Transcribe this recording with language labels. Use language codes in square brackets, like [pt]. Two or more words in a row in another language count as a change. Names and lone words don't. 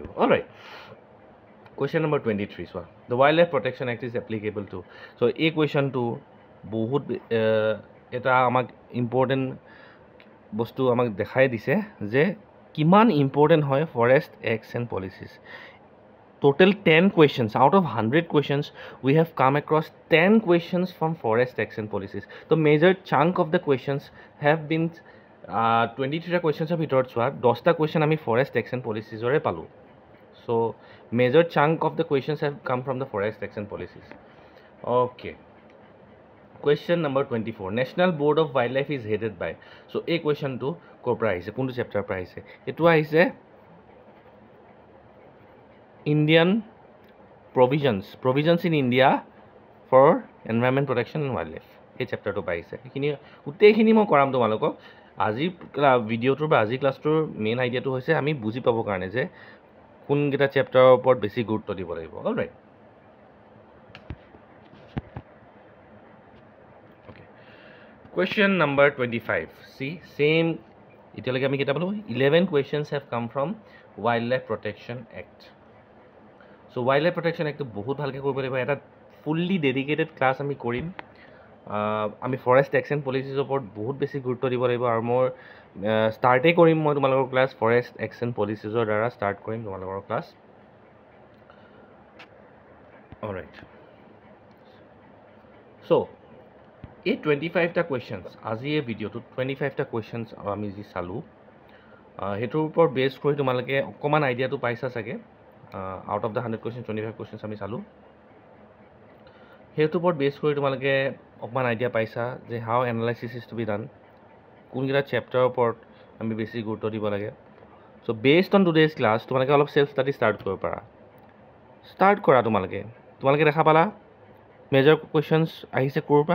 [en] Alright, question number 23 চোৱা, the wildlife protection act is applicable to. [as] চ' এই কুৱেশ্যনটো বহুত এটা আমাক ইম্পৰ্টেণ্ট বস্তু আমাক দেখাই দিছে যে কিমান ইম্পৰ্টেণ্ট হয় [en] ফৰেষ্ট এক্টছ এণ্ড পলিচিছ। Total 10 questions out of 100 questions we have come across 10 questions from forest action policies. The major chunk of the questions have been 23 questions of [as] ভিতৰত চোৱা 10টা [en] question আমি forest action policies [as] ৰে পালো। [en] So major chunk of the questions have come from the forest action policies. Okay, question number 24, National Board of Wildlife is headed by. [as] So এই question টো কৰ পৰা আহিছে, কোনটো চেপ্টাৰ পৰা আহিছে? এটো আহিছে [en] Indian provisions in India for environment protection and wildlife. [as] এই চেপ্টাৰটো পাইছে, এইখিনি গোটেইখিনি মই কৰাম তোমালোকক। আজি ভিডিঅ'টোৰ বা আজি ক্লাছটোৰ মেইন আইডিয়াটো হৈছে আমি বুজি পাবৰ কাৰণে যে কোনকেইটা চেপ্টাৰৰ ওপৰত বেছি গুৰুত্ব দিব লাগিব। [en] Alright, okay, question number 25, see same. [as] এতিয়ালৈকে আমি কেইটা পালোঁ? [en] 11 questions have come from Wildlife Protection Act. [as] So Wildlife Protection Act বহুত ভালকৈ কৰিব লাগিব, এটা [en] ফুল্লি ডেডিকেটেড ক্লাছ [as] আমি কৰিম। আমি [en] ফৰেষ্ট এক্সন পলিচিছৰ [as] ওপৰত বহুত বেছি গুৰুত্ব দিব লাগিব, আৰু মই ষ্টাৰ্টেই কৰিম মই তোমালোকৰ ক্লাছ [en] ফৰেষ্ট এক্সন পলিচিছৰ [as] দ্বাৰা ষ্টাৰ্ট কৰিম তোমালোকৰ ক্লাছ। [en] অলৰাইট, চ' [as] এই 25টা কুৱেশ্যনছ, আজি এই ভিডিঅ'টোত 25টা কুৱেশ্যনছ আমি যি চালোঁ সেইটোৰ ওপৰত বেছ কৰি তোমালোকে অকণমান আইডিয়াটো পাইছা চাগে। [en] আউট অফ দ্য 100 questions 25 questions [as] আমি চালোঁ, সেইটোৰ ওপৰত বেছ কৰি তোমালোকে অকণমান আইডিয়া পাইছা যে [en] হাউ এনালাইচিছ ইজ টু বি ডান, [as] কোনকেইটা চেপ্টাৰৰ ওপৰত আমি বেছি গুৰুত্ব দিব লাগে। [en] চ' বেছড অন টুডেজ ক্লাছ [as] তোমালোকে অলপ [en] চেল্ফ ষ্টাডি ষ্টাৰ্ট [as] কৰিব পাৰা। ষ্টাৰ্ট কৰা তোমালোকে দেখা পালা [en] মেজৰ কুৱেশ্যনছ [as] আহিছে ক'ৰ পৰা?